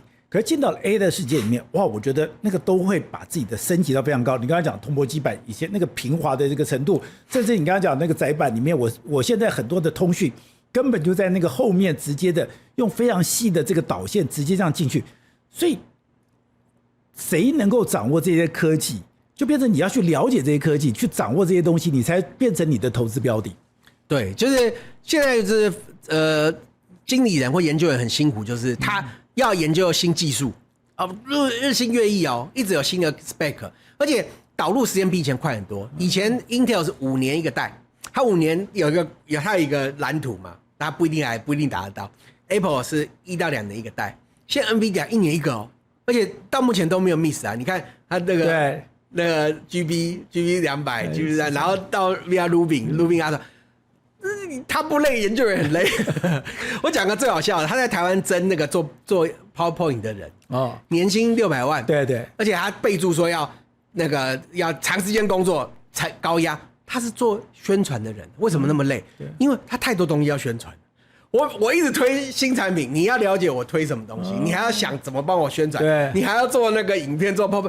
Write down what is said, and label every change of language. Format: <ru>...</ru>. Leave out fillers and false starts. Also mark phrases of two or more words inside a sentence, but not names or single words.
<zh>可是進到了 A 的世界裡面，哇，我覺得那個都會把自己的升級到非常高。你剛才講銅箔基板以前那個平滑的這個程度，甚至你剛才講那個載板裡面，我現在很多的通訊根本就在那個後面直接的用非常細的這個導線直接這樣進去。所以誰能夠掌握這些科技，就變成你要去了解這些科技，去掌握這些東西，你才變成你的投資標的。對，就是現在就是經理人或研究員很辛苦，就是他要研究新技術日新月異哦，一直有新的 spec， 而且導入時間比以前快很多。以前 Intel 是5年一個代，它5年有它有一個藍圖嘛，它不一定達得到。Apple 是1到2年一個代，現在 NVIDIA 1年一個哦，而且到目前都沒有 miss 啊。你看它那個 GB 200 GB 300，然後到 VR Rubin 啊。他不累，研究員很累。我講個最好笑的，他在台灣徵那個做 PowerPoint 的人，年薪600萬，對，而且他備註說要長時間工作才高壓。他是做宣傳的人，為什麼那麼累？因為他太多東西要宣傳。我一直推新產品，你要了解我推什麼東西，你還要想怎麼幫我宣傳，你還要做那個影片做 PowerPoint。</zh>